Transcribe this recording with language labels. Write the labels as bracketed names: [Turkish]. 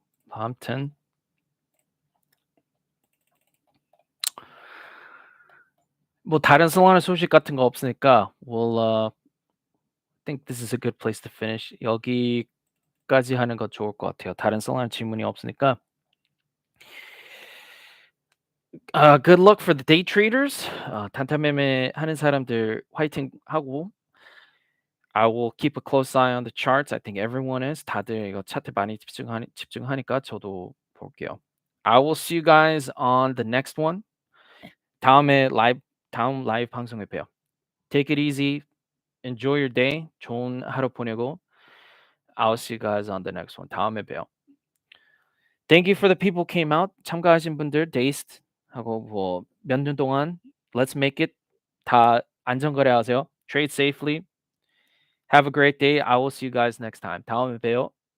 [Korean] 아무튼 뭐 다른 솔라나 소식 같은 거 없으니까 [English] we'll think this is a good place to finish. [Korean] 여기까지 하는 거 좋을 것 같아요. 다른 솔라나 질문이 없으니까. [English] Good luck for the day traders. [Korean] 단타 매매하는 사람들 화이팅하고 [English] I will keep a close eye on the charts. I think everyone is. [Korean] 다들 이거 차트 많이 집중하니까 저도 볼게요. [English] I will see you guys on the next one. [Korean] 다음에 다음 라이브 방송에 봬요. [English] Take it easy. Enjoy your day. [Korean] 좋은 하루 보내고 [English] I'll see you guys on the next one. [Korean] 다음에 봬요. [English] Thank you for the people who came out. [Korean] 참가하신 분들 데이스트 하고 뭐 몇 년 동안 [English] let's make it [Korean] 다 안전거래하세요. [English] Trade safely. Have a great day. I will see you guys next time. [Korean] 다음에 봬요.